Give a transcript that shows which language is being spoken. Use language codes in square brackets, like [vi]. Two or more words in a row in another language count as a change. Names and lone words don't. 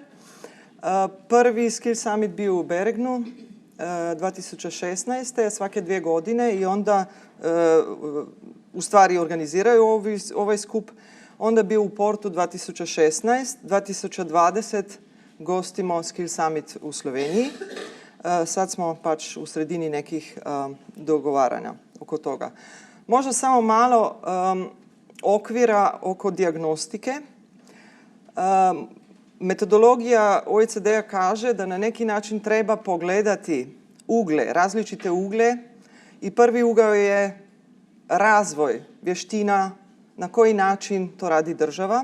[bs] Prvi Skill Summit bio u Bergenu 2016. svake 2 godine i onda u stvari organiziraju ovaj skup. Onda bio u Portu 2016, 2020 gostimo Skill Summit v Sloveniji. Sad smo [sl] pač v sredini [bs] nekih dogovaranja oko toga. Možda samo malo okvira oko dijagnostike. Metodologija OECD-a kaže da na neki način treba pogledati ugle, različite ugle i prvi ugao je razvoj vještina, na koji način to radi država.